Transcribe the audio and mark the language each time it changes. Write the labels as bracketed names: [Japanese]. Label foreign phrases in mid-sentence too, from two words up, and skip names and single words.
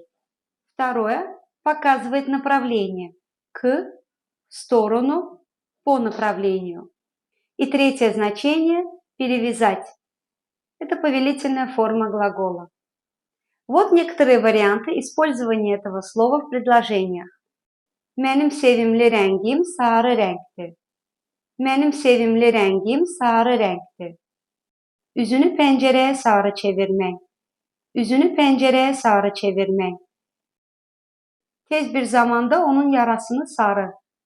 [Russian] Второе – показывает направление к, в сторону, по направлению. И третье значение – перевязать. Это повелительная форма глагола. Вот некоторые варианты использования этого слова в предложениях. [Crimean Tatar] Benim sevimli rengim sarı renktir. Benim sevimli rengim sarı renktir. Üzünü pencereye sarı çevirmek. Üzünü pencereye sarı çevirmek. Tez bir zamanda onun yarasını sarı.